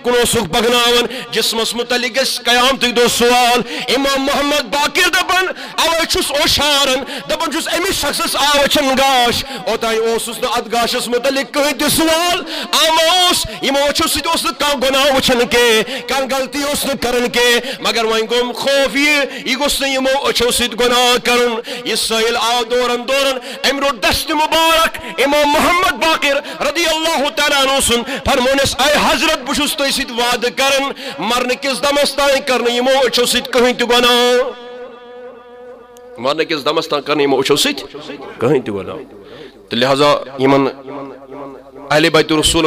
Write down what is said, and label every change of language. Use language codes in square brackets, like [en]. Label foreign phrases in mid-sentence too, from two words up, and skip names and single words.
[ks] کُن اوسُکھ پکناوان جسمس متعلق گژھِ قیامتٕکۍ دۄہ سوال امام محمد باقر دپان اوے چھُس اوشارن دپان چھُس أمِس شخصس آو أچھن گاش اوتانۍ اوسُس نہٕ اتھ گاشس متعلق کٕہۭنۍ تہِ سوال آما اوس یِمو أچھو سۭتۍ اوس نہٕ کانٛہہ گۄناہ وٕچھان کینٛہہ کانٛہہ غلطی اوس نہٕ کران کینٛہہ مگر وۄنۍ گوٚم خوف یہِ گوٚژھ نہٕ یِمو أچھو سۭتۍ گۄناہ کرُن یہِ سٲحِل آو دورن دورن أمۍ روٚٹ دست مُبارک امام محمد باقر [ar] رضی اللہ تعالیٰ عنہ [ks] سُنٛد فرمونس اے حضرت بہٕ چھُس تۄہہِ سۭتۍ وعدٕ کران مرنہٕ کِس دمس تانۍ کرنہٕ یِمو أچھو سۭتۍ کٕہۭنۍ تہِ گۄناہ مرنہٕ کِس دمس تانۍ کرنہٕ یِمو أچھو سۭتۍ کٕہۭنۍ تہِ گۄناہ تہٕ لہذا یِمن اہلِ بیتِ رسول